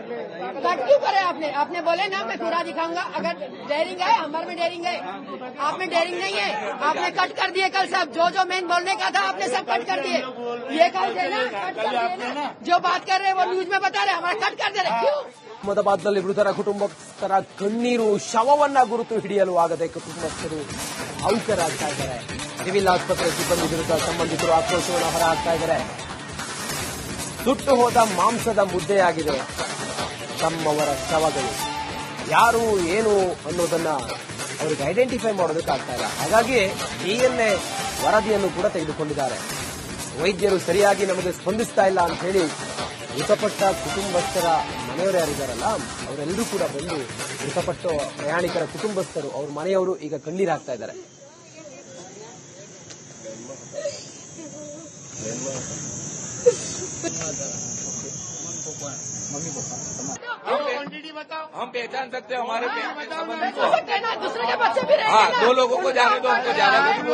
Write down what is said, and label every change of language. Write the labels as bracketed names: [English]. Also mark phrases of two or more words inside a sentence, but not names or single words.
[Hindi] कट क्यों करे आपने? आपने बोले ना मैं पूरा दिखाऊंगा। अगर डेयरिंग है, हमारे में डेयरिंग है, आप में डेयरिंग नहीं है। आपने कट कर दिए कल सब, जो मेन बोलने का था आपने सब कट कर दिए। ये कल थे ना, कट कर दिए ना। जो बात कर रहे हैं वो न्यूज में बता रहे, हमारा कट कर दे रहे क्यों? [Kannada] ಅಹಮದಾಬಾದ್ನಲ್ಲಿ ಮೃತರ ಕುಟುಂಬಸ್ಥರ ಕಣ್ಣೀರು, ಶವವನ್ನ ಗುರುತು ಹಿಡಿಯಲು ಆಗದೆ ಕುಟುಂಬಸ್ಥರು ಭಾವುಕರಾಗ್ತಾ ಇದ್ದಾರೆ. ಸಿವಿಲ್ ಆಸ್ಪತ್ರೆ ಸಿಬ್ಬಂದಿ ವಿರುದ್ಧ ಸಂಬಂಧಿಕರು ಆಕ್ರೋಶವನ್ನು ಹೊರಹಾಕ್ತಾ ಇದ್ದಾರೆ. ಸುಟ್ಟು ಹೋದ ಮಾಂಸದ ಮುದ್ದೆಯಾಗಿದೆ ತಮ್ಮವರ ಶವಗಳು. ಯಾರು ಏನು ಅನ್ನೋದನ್ನ ಅವರಿಗೆ ಐಡೆಂಟಿಫೈ ಮಾಡೋದಕ್ಕಾಗ್ತಾ ಇಲ್ಲ. ಹಾಗಾಗಿ DNA ವರದಿಯನ್ನು ಕೂಡ ತೆಗೆದುಕೊಂಡಿದ್ದಾರೆ. ವೈದ್ಯರು ಸರಿಯಾಗಿ ನಮಗೆ ಸ್ಪಂದಿಸ್ತಾ ಇಲ್ಲ ಅಂತ ಹೇಳಿ ಮೃತಪಟ್ಟ ಕುಟುಂಬಸ್ಥರ ಮನೆಯವರು ಯಾರಿದ್ದಾರಲ್ಲ ಅವರೆಲ್ಲರೂ ಕೂಡ ಬಂದು ಮೃತಪಟ್ಟ ಪ್ರಯಾಣಿಕರ ಕುಟುಂಬಸ್ಥರು ಅವ್ರ ಮನೆಯವರು ಈಗ ಕಣ್ಣೀರು ಹಾಕ್ತಾ ಇದ್ದಾರೆ. [Hindi] हम पहचान सकते हैं हमारे दूसरे के बच्चे भी हाँ 2 लोगों को जाने दो, हमको जाने दो।